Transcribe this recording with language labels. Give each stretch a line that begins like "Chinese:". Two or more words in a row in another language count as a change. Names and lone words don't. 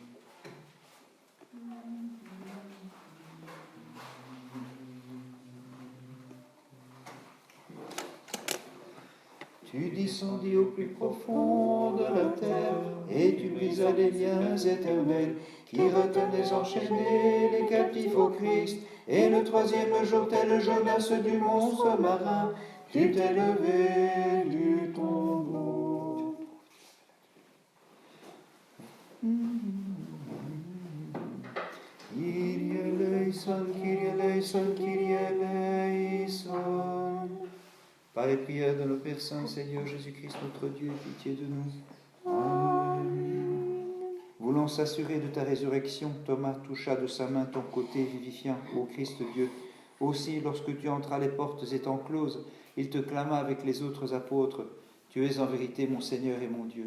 French: Tu descendis au plus profond de la terre, et tu brisas les liens éternels qui retenaient enchaînés les captifs au Christ. Et le troisième jour, tel Jonas du monstre marin, tu t'es levé du tombeau.
Greek: Κύριε ελέησον, Κύριε ελέησον, Κύριε ελέησον.
French: Par les prières de nos Pères Saints, Seigneur Jésus-Christ, notre Dieu, pitié de nous. Amen. Voulons Voulant s'assurer de ta résurrection, Thomas toucha de sa main ton côté vivifiant, ô Christ Dieu. Aussi, lorsque tu entras les portes étant closes, il te clama avec les autres apôtres, « Tu es en vérité mon Seigneur et mon Dieu.